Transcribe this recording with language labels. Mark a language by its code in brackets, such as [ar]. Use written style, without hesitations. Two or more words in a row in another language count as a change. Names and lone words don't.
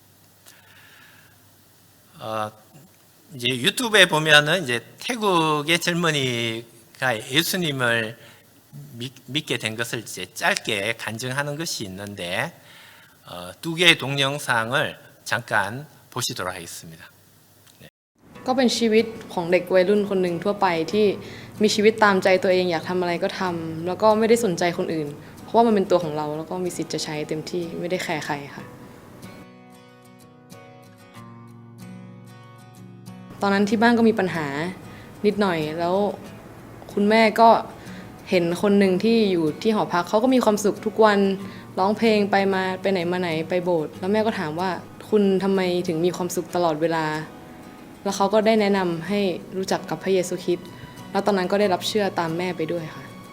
[ko] 이제 유튜브에 보면은 이제 태국의 젊은이가 예수님을 믿게 된 것을 이제 짧게 간증하는 것이 있는데 두 개의 동영상을 잠깐 보시도록 하겠습니다. [th] ก็เป็นชีวิตของเด็กวัยรุ่นคนหนึ่งทั่วไปที่มีชีวิตตามใจตัวเองอยากทำอะไรก็ทำแล้วก็ไม่ได้สนใจคนอื่นเพราะว่ามันเป็นตัวของเราแล้วก็มีสิทธิ์จะใช้เต็มที่ไม่ได้แคร์ใครค่ะ ตอนนั้นที่บ้านก็มีปัญหานิดหน่อยแล้วคุณแม่ก็เห็นคนหนึ่งที่อยู่ที่หอพักเขาก็มีความสุขทุกวันร้องเพลงไปมาไปไหนมาไหนไปโบสถ์แล้วแม่ก็ถามว่าคุณทำไมถึงมีความสุขตลอดเวลาแล้วเขาก็ได้แนะนำให้รู้จักกับพระเยซูคริสต์แล้วตอนนั้นก็ได้รับเชื่อตามแม่ไปด้วยค่ะ